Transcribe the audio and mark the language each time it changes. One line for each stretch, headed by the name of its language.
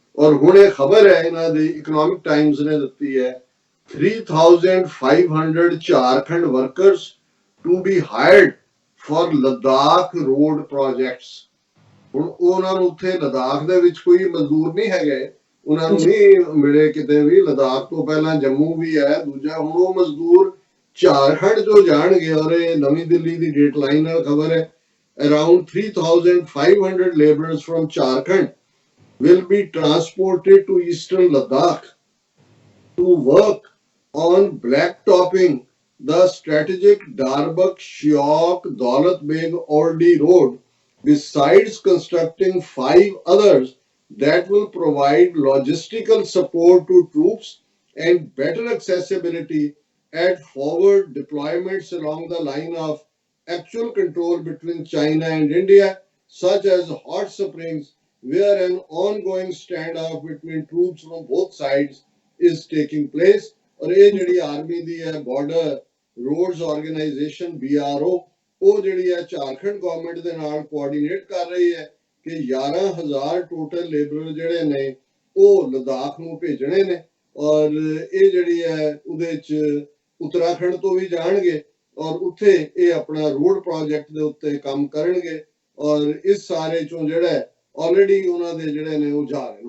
Punjabi: ਔਰ ਹੁਣ ਇਹ ਖਬਰ ਹੈ ਇਹਨਾਂ ਦੀ ਇਕਨੋਮਿਕ ਟਾਈਮਸ ਨੇ ਦਿੱਤੀ ਹੈ
English: 3,500 Jharkhand workers to be hired for Ladakh road projects.
Punjabi: ਹੁਣ ਉਹਨਾਂ ਨੂੰ ਉੱਥੇ ਲਦਾਖ ਦੇ ਵਿੱਚ ਕੋਈ ਮਜ਼ਦੂਰ ਨਹੀਂ ਹੈਗੇ, ਉਹਨਾਂ ਨੂੰ ਨਹੀਂ ਮਿਲੇ ਕਿਤੇ ਵੀ। ਲਦਾਖ ਤੋਂ ਪਹਿਲਾਂ ਜੰਮੂ ਵੀ ਹੈ ਦੂਜਾ, ਹੁਣ ਉਹ ਮਜ਼ਦੂਰ ਝਾਰਖੰਡ ਜੋ ਜਾਣਗੇ। ਔਰ ਇਹ ਨਵੀਂ ਦਿੱਲੀ ਦੀ ਡੇਟ ਲਾਈਨ ਨਾਲ ਖਬਰ ਹੈ
English: around 3,500 laborers from Jharkhand will be transported to eastern Ladakh to work on blacktopping the strategic Darbak-Shiok-Daulat Beg Oldi road, besides constructing 5 others that will provide logistical support to troops and better accessibility at forward deployments along the line of actual control between China and India, such as hot springs, where an ongoing standoff between troops from both sides is taking place.
Punjabi: और ये जड़ी army दी है border roads organisation BRO वो जड़ी है Jharkhand government दे नाल coordinate कर रही है ਕਿ 11,000 ਟੋਟਲ ਲੇਬਰਰ ਜਿਹੜੇ ਨੇ ਉਹ ਲਦਾਖ ਨੂੰ ਭੇਜਣੇ ਨੇ, ਔਰ ਇਹ ਜਿਹੜੀ ਹੈ ਉਹਦੇ ਚ ਉੱਤਰਾਖੰਡ ਤੋਂ ਵੀ ਜਾਣਗੇ ਔਰ ਉੱਥੇ ਇਹ ਆਪਣਾ ਰੋਡ ਪ੍ਰੋਜੈਕਟ ਦੇ ਉੱਤੇ ਕੰਮ ਕਰਨਗੇ। ਔਰ ਇਸ ਸਾਰੇ ਚੋਂ ਜਿਹੜਾ ਆਲਰੇਡੀ ਉਹਨਾਂ ਦੇ ਜਿਹੜੇ ਨੇ ਉਹ ਜਾ ਰਹੇ ਨੇ।